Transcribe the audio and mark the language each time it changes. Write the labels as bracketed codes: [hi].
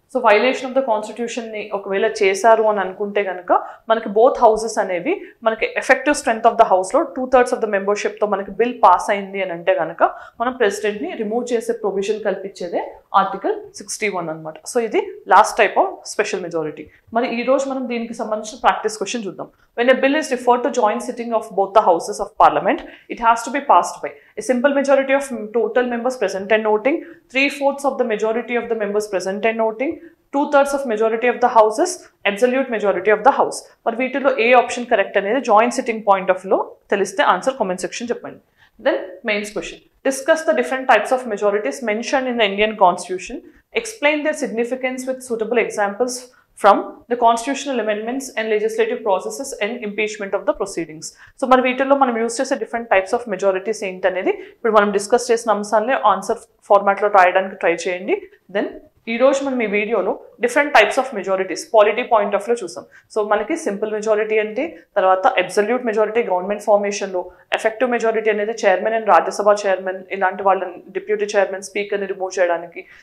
[te] So violation of the కాన్స్టిట్యూషన్ని ఒకవేళ చేశారు అని అనుకుంటే కనుక మనకి బోత్ హౌసెస్ అనేవి మనకి ఎఫెక్టివ్ స్ట్రెంత్ ఆఫ్ ద హౌస్లో 2/3 ఆఫ్ ద మెంబర్షిప్తో మనకి బిల్ పాస్ అయింది అని అంటే కనుక మనం ప్రెసిడెంట్ని రిమూవ్ చేసే ప్రొవిజన్ కల్పించేదే ఆర్టికల్ 61 అనమాట. సో ఇది last type of special majority. మరి ఈ రోజు మనం దీనికి సంబంధించిన ప్రాక్టీస్ క్వశ్చన్ చూద్దాం. [en] When a bill is referred to joint sitting of both the houses of parliament, it has to be passed by a simple majority of total members present and voting, 3/4 of the majority of the members present and voting, 2/3 of majority of the houses, absolute majority of the house. [te] మరి వీటిలో ఏ option correct అనేది joint sitting point of లో తెలిస్తే answer comment section చెప్పండి. [en] Then mains question. Discuss the different types of majorities mentioned in the Indian Constitution. Explain their significance with suitable examples from the constitutional amendments and legislative processes and impeachment of the proceedings. [te] So మరి వీటిల్లో మనం use చేసే different types of majorities ఏంటనేది ఇప్పుడు మనం discuss చేసిన అంశాలనే answer ఫార్మాట్లో రాయడానికి ట్రై చేయండి. దెన్ ఈ రోజు మనం ఈ వీడియోలో different types of majorities polity point of లో చూసాం. సో మనకి సింపుల్ మెజారిటీ అంటే, తర్వాత absolute majority government ఫార్మేషన్లో, effective majority అనేది చైర్మన్ అండ్ రాజ్యసభ చైర్మన్ ఇలాంటి వాళ్ళని, డిప్యూటీ చైర్మన్, స్పీకర్ని రిమూవ్ చేయడానికి.